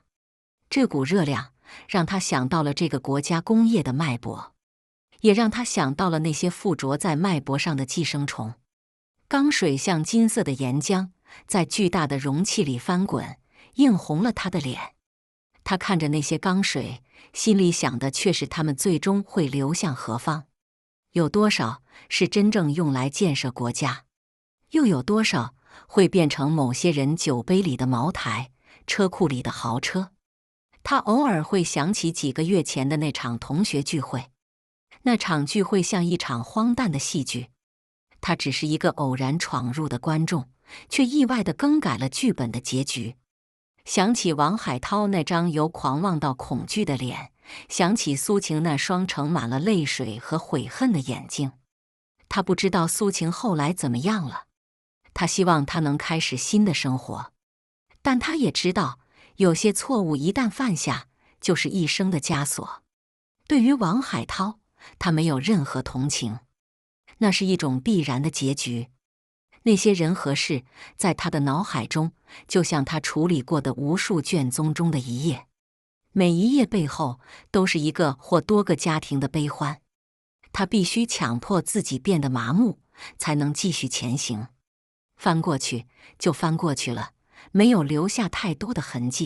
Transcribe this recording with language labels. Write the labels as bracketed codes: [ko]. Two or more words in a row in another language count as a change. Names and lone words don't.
[zh] 這股熱量讓他想到了這個國家工業的脈搏，也讓他想到了那些附着在脈搏上的寄生蟲。鋼水像金色的岩漿，在巨大的容器裡翻滾，映紅了他的臉。他看着那些鋼水，心裡想的卻是他們最終會流向何方。有多少是真正用來建設國家，又有多少會變成某些人酒杯裡的茅台，車庫裡的豪車。他偶爾會想起幾個月前的那場同學聚會，那場聚會像一場荒誕的戲劇。他只是一個偶然闖入的觀眾，卻意外地更改了劇本的結局。想起王海濤那張由狂妄到恐懼的臉，想起蘇晴那雙盛滿了淚水和悔恨的眼睛。他不知道蘇晴後來怎麼樣了，他希望她能開始新的生活，但他也知道，有些錯誤一旦犯下，就是一生的枷鎖。對於王海濤，他沒有任何同情。那是一種必然的結局。那些人和事，在他的腦海中，就像他處理過的無數卷宗中的一頁，每一頁背後都是一個或多個家庭的悲歡。他必須強迫自己變得麻木，才能繼續前行。翻過去就翻過去了，沒有留下太多的痕跡。